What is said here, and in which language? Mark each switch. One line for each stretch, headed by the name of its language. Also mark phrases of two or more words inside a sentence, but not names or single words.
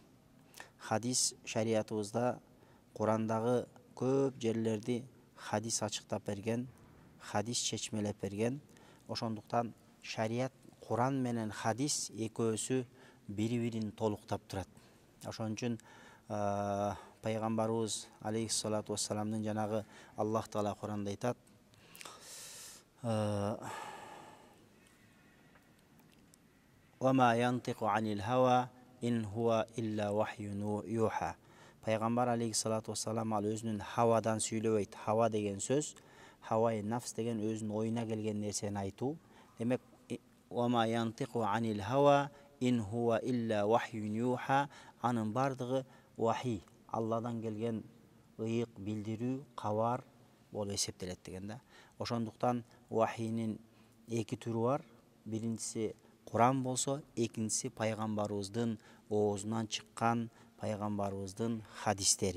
Kyrgyz: Хадис шариятыбызда Курандагы көп жерлерди хадис ачыктап берген, хадис чечмелеп берген. Ошондуктан шарият Куран менен хадис экөөсү бири-бирин толуктап турат. Ошон үчүн пайгамбарыбыз
Arabic: عليه الصلاة والسلام
Kyrgyz: жанагы Аллах Таала Куранда айтат:
Arabic: "وما ينطق عن الهوى إن هو إلا وحي يوحى."
Kyrgyz: Пайгамбар
Arabic: عليه الصلاة والسلام
Kyrgyz: ал өзүнүн хавадан сүйлөбөйт. Хава деген сөз,
Arabic: هوى النفس
Kyrgyz: деген өзүнүн оюна келген нерсени айтуу. Демек,
Arabic: "وما ينطق عن الهوى إن هو إلا وحي يوحى."
Kyrgyz: Анын бардыгы вахи, Алладан келген ыйык, билдирүү, кабар болуп эсептелет деген да. Ошондуктан вахинин эки түрү бар. Биринчиси Куран болсо, экинчиси пайгамбарыбыздын оозунан чыккан пайгамбарыбыздын хадистери.